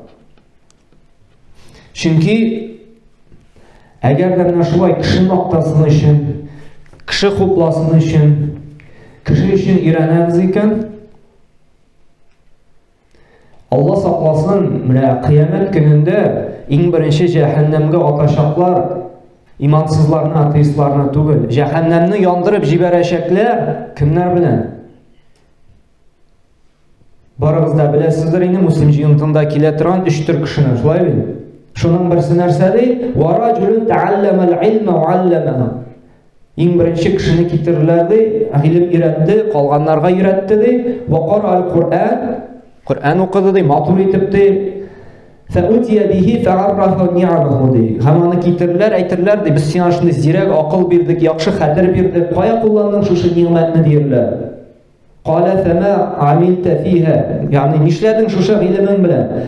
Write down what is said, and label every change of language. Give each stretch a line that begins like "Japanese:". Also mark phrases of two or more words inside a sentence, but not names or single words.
Tatar: Чөнки әгәр дә менә шулай кеше мактасын өчен, кеше хупласын өчен, кеше өчен өйрәнәбез икән, Алла сакласын, менә кыямәт көнендә иң беренче җәһәннәмгә атачаклар имансызларны, атеистларны түгел, җәһәннәмне яндырып җибәрәчәкләр кемнәр белән? Барыгыз да беләсездер инде, муслим җыентында килә торган 3 төр кешене, шулай бит? Шуның берсе нәрсә ди?
Arabic: ورجل تعلم العلم وعلمه.
Tatar: Иң беренче кешене китерерләр ди, гыйлем өйрәтте, калганнарга өйрәтте ди,
Arabic: وقرأ القرآن,
Tatar: Кур'ан укыды ди, матур итеп ди,
Arabic: فأتي به فعرفه نعمه
Tatar: ди. Һәм аны китерләр, әйтерләр ди, без сиңа шундый зирәк акыл бирдек, яхшы хәтер бирдек, кая кулландың шушы ниъмәтне диерләр.
Arabic: قال فما عملت فيها,
Tatar: ягъни нишләдең шушы гыйлемең белән?